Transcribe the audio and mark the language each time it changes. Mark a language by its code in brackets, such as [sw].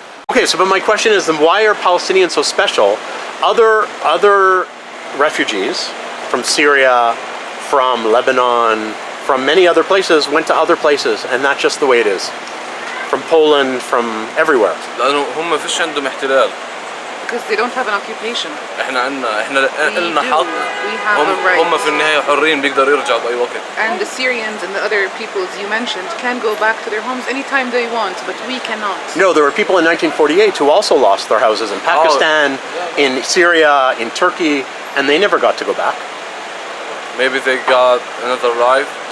[en] Okay, so but my question is then why are Palestinians so special? Other refugees from Syria, from Lebanon, from many other places went to other places, and that's just the way it is. From Poland, from everywhere. [ar] لأنه هم فيش عندهم احتلال. [en] Because they don't have an occupation. [ar] احنا لنا حق. [en] We have a right. [ar] هم في النهاية حرين بيقدروا يرجعوا بأي وقت. [en] And the Syrians and the other peoples you mentioned can go back to their homes anytime they want, but we cannot. No, there were people in 1948 who also lost their houses in Pakistan, in Syria, in Turkey, and they never got to go back. Maybe they got another life.